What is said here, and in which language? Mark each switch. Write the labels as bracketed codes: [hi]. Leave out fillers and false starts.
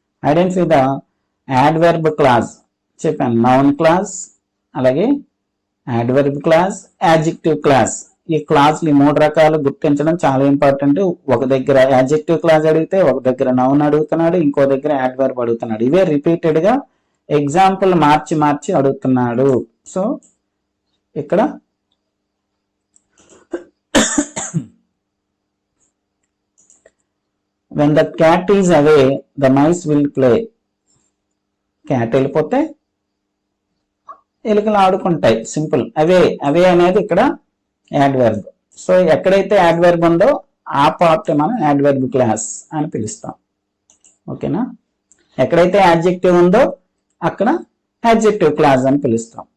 [en] Identify the adverb clause చెప్పాను, noun clause, అలాగే adverb clause, adjective clause. [te] ఈ క్లాజ్లు 3 రకాలు గుర్తించడం చాలా ఇంపార్టెంట్. ఒక దగ్గర యాడ్జెక్టివ్ క్లాజ్ అడిగితే, ఒక దగ్గర నౌన్ అడుగుతున్నాడు, ఇంకో దగ్గర యాడ్వర్బ్ అడుగుతున్నాడు. ఇవే రిపీటెడ్ గా ఎగ్జాంపుల్ మార్చి అడుగుతున్నాడు. [en] So ఇక్కడ when the cat is away the mice will play. [te] Cat వెళ్ళిపోతే ఎలుకలు ఆడుకుంటాయి, సింపుల్. అవే అనేది ఇక్కడ యాడ్వర్బ్. సో ఎక్కడైతే యాడ్వర్బ్ ఉందో ఆ పార్ట్ మనం యాడ్వర్బ్ క్లాస్ అని పిలుస్తాం. ఓకేనా. ఎక్కడైతే యాడ్జెక్టివ్ ఉందో అక్కడ యాడ్జెక్టివ్ క్లాస్ అని పిలుస్తాం.